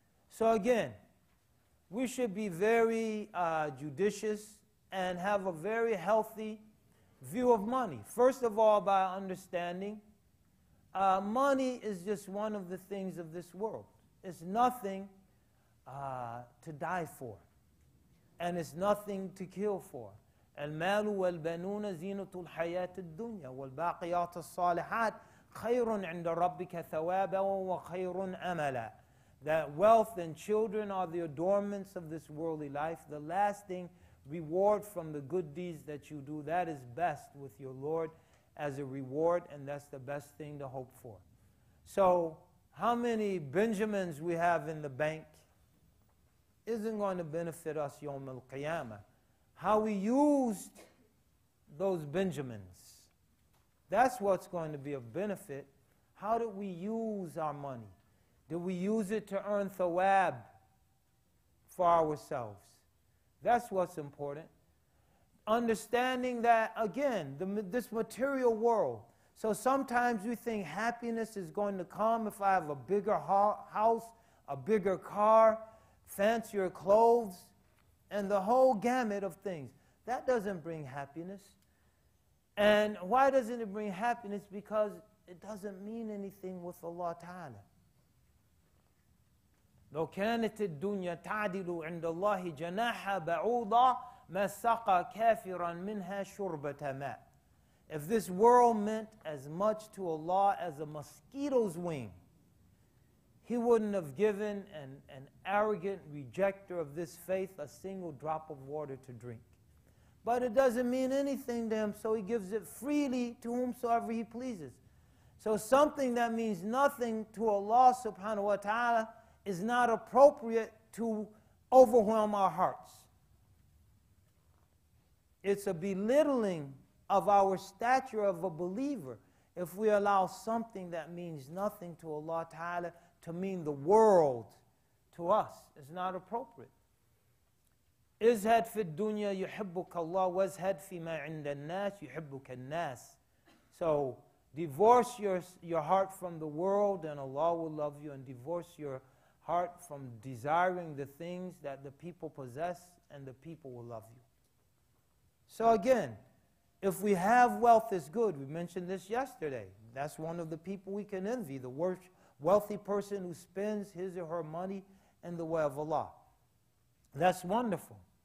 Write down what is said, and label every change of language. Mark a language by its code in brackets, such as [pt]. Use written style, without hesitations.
[en] So again, we should be very judicious and have a very healthy view of money. First of all, by understanding, money is just one of the things of this world. It's nothing to die for, and it's nothing to kill for. [ar] المال والبنون زينة الحياة الدنيا والباقيات الصالحات خير عند ربك ثوابا وخير أملا. [en] That wealth and children are the adornments of this worldly life. The lasting reward from the good deeds that you do, that is best with your Lord as a reward, and that's the best thing to hope for. So, how many Benjamins we have in the bank isn't going to benefit us Yawm al-Qiyamah. How we used those Benjamins, that's what's going to be of benefit. How did we use our money? Did we use it to earn thawab for ourselves? That's what's important. Understanding that, again, this material world. So sometimes we think happiness is going to come if I have a bigger house, a bigger car, fancier clothes, and the whole gamut of things. That doesn't bring happiness. And why doesn't it bring happiness? Because it doesn't mean anything with Allah Ta'ala. [ar] لو كانت الدنيا تعدل عند الله جناح بعوضة ما سقى كافرا منها شربة ماء. [en] If this world meant as much to Allah as a mosquito's wing, He wouldn't have given an arrogant rejecter of this faith a single drop of water to drink. But it doesn't mean anything to him, so He gives it freely to whomsoever He pleases. So something that means nothing to Allah subhanahu wa ta'ala is not appropriate to overwhelm our hearts. It's a belittling of our stature of a believer if we allow something that means nothing to Allah Ta'ala to mean the world to us. It's not appropriate. [ar] ازهد في الدنيا يحبك الله وازهد فيما عند الناس يحبك الناس. [en] So divorce your heart from the world and Allah will love you, and divorce your heart from desiring the things that the people possess and the people will love you. So again, If we have wealth, it's good. We mentioned this yesterday. That's one of the people we can envy, the wealthy person who spends his or her money in the way of Allah. That's wonderful.